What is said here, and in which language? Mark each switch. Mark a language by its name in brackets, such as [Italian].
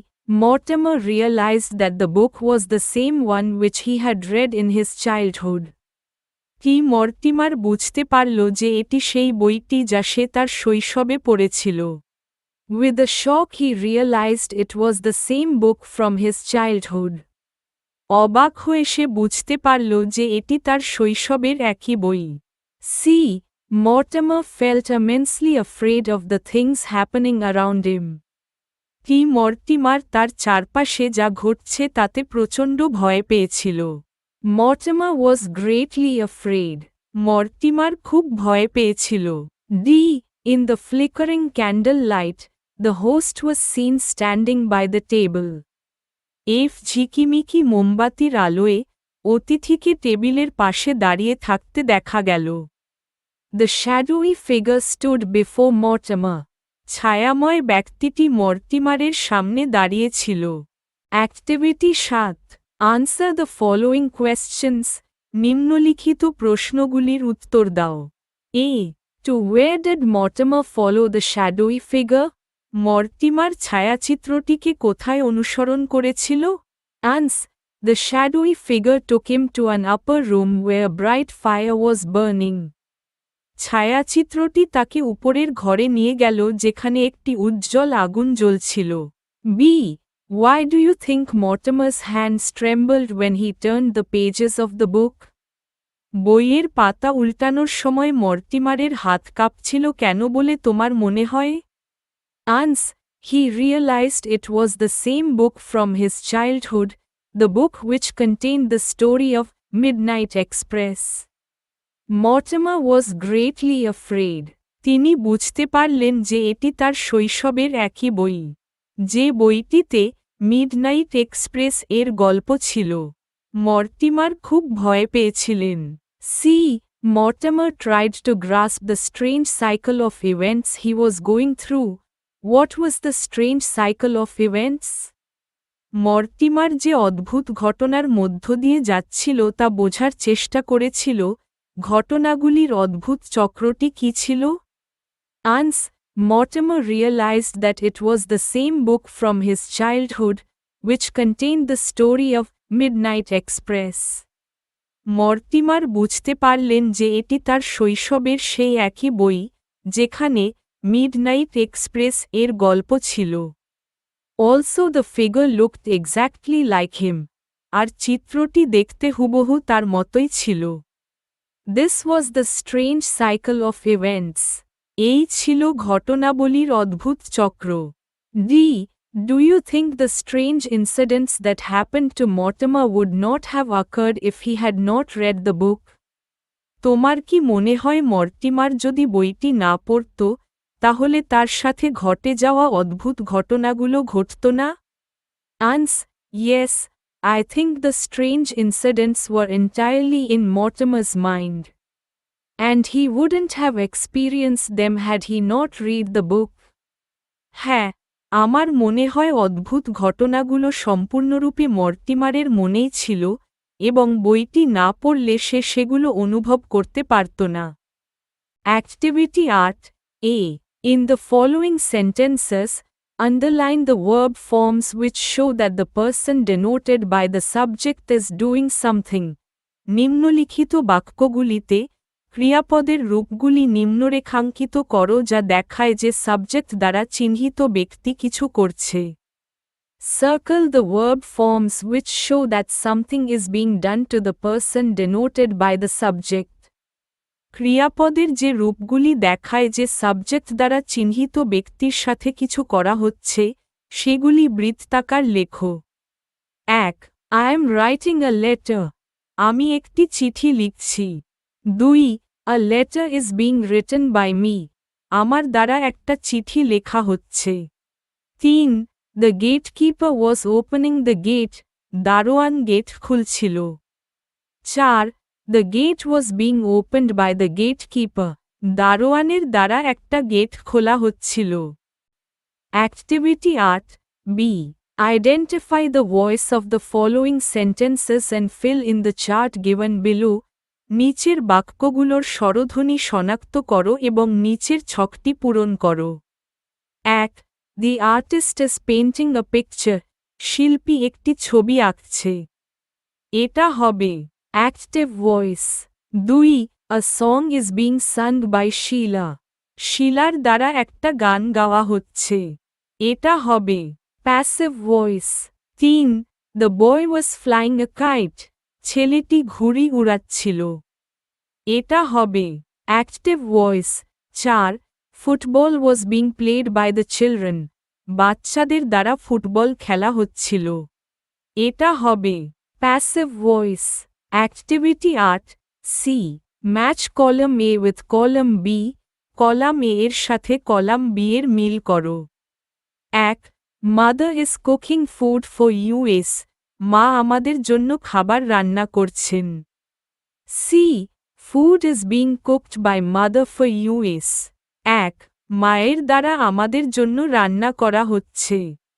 [English] Mortimer realized that the book was the same one which he had read in his childhood. [Bangla] Mortimer বুঝতে পারল যে এটি সেই বইটি যা সে তার শৈশবে পড়েছিল। [English] With a shock he realized it was the same book from his childhood. [Bangla] অবাক হয়ে সে বুঝতে পারল যে এটি তার শৈশবের একই বই। [English] Mortimer felt immensely afraid of the things happening around him. [Bangla] Mortimer তার চারপাশে যা ঘটছে তাতে প্রচণ্ড ভয় পেয়েছিল। [English] Mortimer was greatly afraid. [Bangla] Mortimer খুব ভয় পেয়েছিল। [English] In the flickering candle light, the host was seen standing by the table. [Bangla] ঝিকিমিকি মোমবাতির আলোয় অতিথিকে টেবিলের পাশে দাঁড়িয়ে থাকতে দেখা গেল। [English] The shadowy figure stood before Mortimer. [Bangla] ছায়াময় ব্যক্তিটি মর্টিমারের সামনে দাঁড়িয়েছিল। [English] Activity 7. Answer the following questions. [Bangla] নিম্নলিখিত প্রশ্নগুলির উত্তর দাও। [English] To where did Mortimer follow the shadowy figure? [Bangla] Mortimer ছায়াচিত্রটিকে কোথায় অনুসরণ করেছিল? [English] The shadowy figure took him to an upper room where a bright fire was burning. [Bangla] ছায়াচিত্রটি তাকে উপরের ঘরে নিয়ে গেল যেখানে একটি উজ্জ্বল আগুন জ্বলছিল। [English] Why do you think Mortimer's hands trembled when he turned the pages of the book? [Bangla] বইয়ের পাতা উল্টানোর সময় মর্টিমারের হাত কাঁপছিল কেন বলে তোমার মনে হয়? [English] He realized it was the same book from his childhood, the book which contained the story of Midnight Express. Mortimer was greatly afraid. [Bangla] তিনি বুঝতে পারলেন যে এটি তার শৈশবের একই বই, যে বইটিতে মিডনাইট এক্সপ্রেস এর গল্প ছিল। মর্টিমার খুব ভয় পেয়েছিলেন। [English] Mortimer tried to grasp the strange cycle of events he was going through. What was the strange cycle of events? [Bangla] Mortimer যে অদ্ভুত ঘটনার মধ্য দিয়ে যাচ্ছিল তা বোঝার চেষ্টা করেছিল। ঘটনাগুলির অদ্ভুত চক্রটি কী ছিল? [English] Mortimer realized that it was the same book from his childhood, which contained the story of Midnight Express. [Bangla] Mortimer বুঝতে পারলেন যে এটি তার শৈশবের সেই একই বই, যেখানে মিডনাইট এক্সপ্রেস এর গল্প ছিল। [English] Also the figure looked exactly like him. [Bangla] আর চিত্রটি দেখতে হুবহু তার মতোই ছিল। [English] This was the strange cycle of events. [Bangla] এই ছিল ঘটনাবলীর অদ্ভুত চক্র। [English] Do you think the strange incidents that happened to Mortimer would not have occurred if he had not read the book? [Bangla] তোমার কি মনে হয় মর্টিমার যদি বইটি না পড়ত, তাহলে তার সাথে ঘটে যাওয়া অদ্ভুত ঘটনাগুলো ঘটত না? [English] Yes, I think the strange incidents were entirely in Mortimer's mind. And he wouldn't have experienced them had he not read the book. [Bangla] হ্যাঁ, আমার মনে হয় অদ্ভুত ঘটনাগুলো সম্পূর্ণরূপে মর্টিমারের মনেই ছিল, এবং বইটি না পড়লে সে সেগুলো অনুভব করতে পারত না। [English] Activity 8A. In the following sentences, underline the verb forms which show that the person denoted by the subject is doing something. [Bangla] নিম্নলিখিত বাক্যগুলিতে ক্রিয়াপদের রূপগুলি নিম্নরেখাঙ্কিত করো যা দেখায় যে সাবজেক্ট দ্বারা চিহ্নিত ব্যক্তি কিছু করছে। [English] Circle the verb forms which show that something is being done to the person denoted by the subject. [Bangla] ক্রিয়াপদের যে রূপগুলি দেখায় যে সাবজেক্ট দ্বারা চিহ্নিত ব্যক্তির সাথে কিছু করা হচ্ছে, সেগুলি বৃত্তাকার লেখো। [English] 1. I am writing a letter. [Bangla] আমি একটি চিঠি লিখছি। [English] 2. A letter is being written by me. [Bangla] আমার দ্বারা একটা চিঠি লেখা হচ্ছে। [English] 3. The gatekeeper was opening the gate. [Bangla] দারোয়ান gate খুলছিল। [English] 4. The gate was being opened by the gatekeeper. [Bangla] দারোয়ানের দ্বারা একটা গেট খোলা হচ্ছিল। [English] Activity 8B. Identify the voice of the following sentences and fill in the chart given below. [Bangla] নিচের বাক্যগুলোর স্বরধ্বনি শনাক্ত করো এবং নিচের ছকটি পূরণ করো। 1. [English] The artist is painting a picture. [Bangla] শিল্পী একটি ছবি আঁকছে। এটা হবে active voice. 2. [English] A song is being sung by Sheila. [Bangla] শিলার দ্বারা একটা গান গাওয়া হচ্ছে। এটা হবে passive voice. 3. [English] The boy was flying a kite. [Bangla] ছেলেটি ঘুড়ি উড়াচ্ছিল। এটা হবে active voice. 4. [English] Football was being played by the children. [Bangla] বাচ্চাদের দ্বারা ফুটবল খেলা হচ্ছিল। এটা হবে passive voice. [English] Activity 8C. Match column A with column B. [Bangla] Column A এর সাথে কলাম B এর মিল করো। 1. [English] Mother is cooking food for us. [Bangla] মা আমাদের জন্য খাবার রান্না করছেন। [English] C. Food is being cooked by mother for us. 1. [Bangla] মায়ের দ্বারা আমাদের জন্য রান্না করা হচ্ছে।